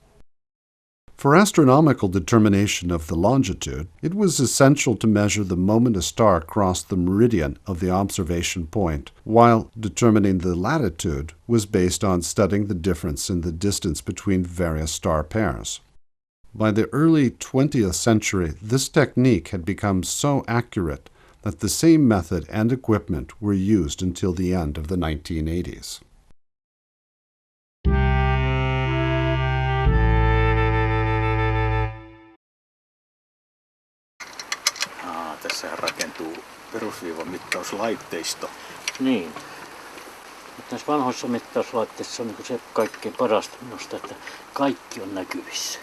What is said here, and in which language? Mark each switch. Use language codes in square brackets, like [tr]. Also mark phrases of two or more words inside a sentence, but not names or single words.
[en] For astronomical determination of the longitude, it was essential to measure the moment a star crossed the meridian of the observation point, while determining the latitude was based on studying the difference in the distance between various star pairs. By the early 20th century, this technique had become so accurate that the same method and equipment were used until the end of the 1980s. [fi] Tässähän rakentuu perusviivan mittauslaitteisto. Niin. Mutta näissä vanhoissa mittauslaitteissa on se kaikkein parasta minusta, että kaikki on näkyvissä.